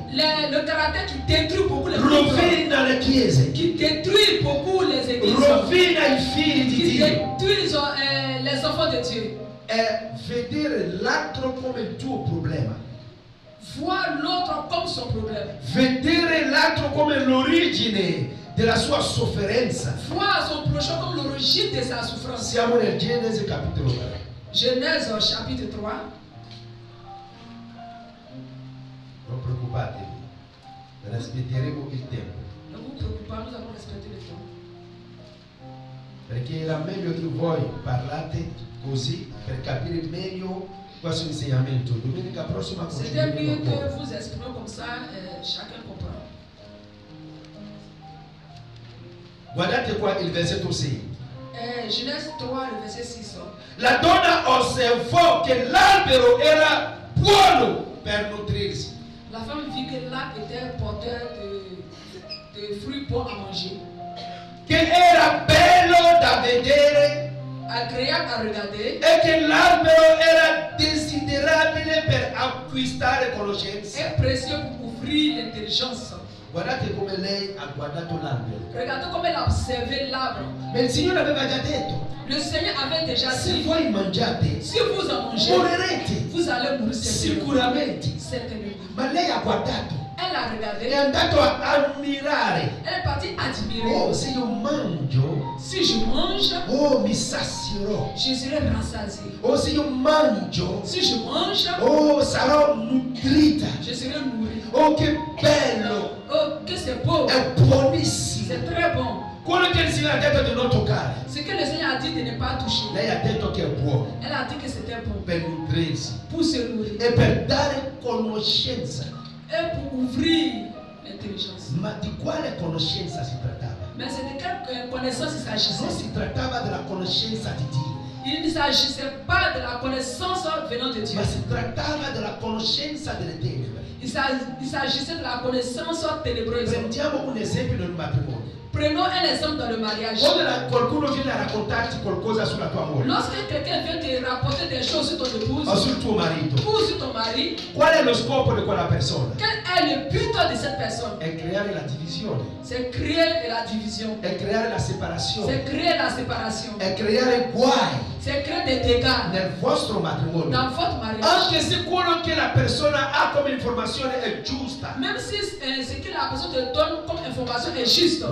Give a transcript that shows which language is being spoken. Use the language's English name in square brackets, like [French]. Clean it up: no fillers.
[French] Le caractère qui détruit beaucoup les couples. [Italian] rovina le chiese, [French] Qui détruit beaucoup les églises. [Italian] rovina i figli di [French] Qui [Italian] Dio. [French] détruisent les enfants de Dieu. [Italian] È vedere l'altro come il tuo problema. [French] Voir l'autre comme son problème. [Italian] Vedere l'altro come l'origine della sua sofferenza. [French] Voir son prochain comme l'origine de sa souffrance. [Italian] Siamo nel Genesi capitolo 3. [French] Genèse chapitre 3. [Italian] Non preoccupatevi, rispetteremo il tempo. [French] Ne vous préoccupez pas, nous allons respecter le temps. [Italian] Perché era meglio che voi parlate così per capire meglio questo insegnamento. Domenica prossima [French] C'était mieux [Italian] continueremo [French] que [Italian] ancora. [French] vous exprimez comme ça, chacun comprend. [Italian] Guardate qua il versetto 6. [French] Genèse 3, le verset 6. [Italian] La donna osservò che l'albero era buono per nutrirsi. [French] La femme vit que l'arbre était porteur de fruits bons à manger, [Italian] Che era bello da vedere [French] agréable à regarder, [Italian] e che l'albero era desiderabile per acquistare conoscenza. [French] et précieux pour ouvrir l'intelligence. [Italian] Guardate come lei ha guardato l'albero. [French] Regardez comme elle a observé l'arbre. [Italian] Ma il Signore aveva già detto, [French] Le Seigneur avait déjà [Italian] se [French] dit, [Italian] voi mangiate, [French] si vous en mangez, [Italian] morirete [French] vous allez mourir certainement. [Italian] sicuramente. [French] Certainement. [Italian] Ma lei ha guardato, [French] Elle a regardé, [Italian] è andato a ammirare. [French] elle est partie admirer. [Italian] Oh, se io mangio, [French] Si je mange, [Italian] oh, mi sazierò. [French] je serai rassasié. [Italian] Oh, se io mangio, [French] Si je mange, [Italian] oh, sarò nutrita. [French] je serai nourri. [Italian] Oh, che bello, [French] Oh, que c'est beau. [Italian] è buonissimo. [French] C'est très bon. [Italian] Quello che il Signore ha detto di non toccare, [French] Ce que le Seigneur a dit de ne pas toucher. [Italian] lei ha detto che è buono [French] Elle a dit que c'était bon [Italian] per nutrirsi [French] pour se nourrir [Italian] e per dare conoscenza. [French] et pour ouvrir l'intelligence. [Italian] Ma di quale conoscenza si trattava? [French] Mais c'est de quelle connaissance il [Italian] Non [French] s'agissait? [Italian] si trattava della conoscenza di Dio, [French] Il ne s'agissait pas de la connaissance venant de Dieu. [Italian] ma si trattava della conoscenza delle tenebre. [French] Il s'agissait de la connaissance ténébreuse. [Italian] Prendiamo un esempio nel matrimonio. [French] Prenons un exemple dans le mariage. [Italian] Quando qualcuno viene a raccontarti qualcosa sulla tua moglie [French] Lorsque quelqu'un vient te rapporter des choses sur ton épouse [Italian] o sul tuo marito, [French] ou sur ton mari, [Italian] qual è lo scopo di quella persona? [French] quel est le but de cette personne? [Italian] È creare la divisione, [French] C'est créer la division. [Italian] è creare la [French] C'est [Italian] separazione, [French] créer la séparation. [Italian] è creare guai [French] C'est créer des dégâts [Italian] nel vostro matrimonio. [French] dans votre mariage. [Italian] Anche se quello che la persona ha come informazione è giusta, [French] Même si ce que la personne te donne comme information est juste,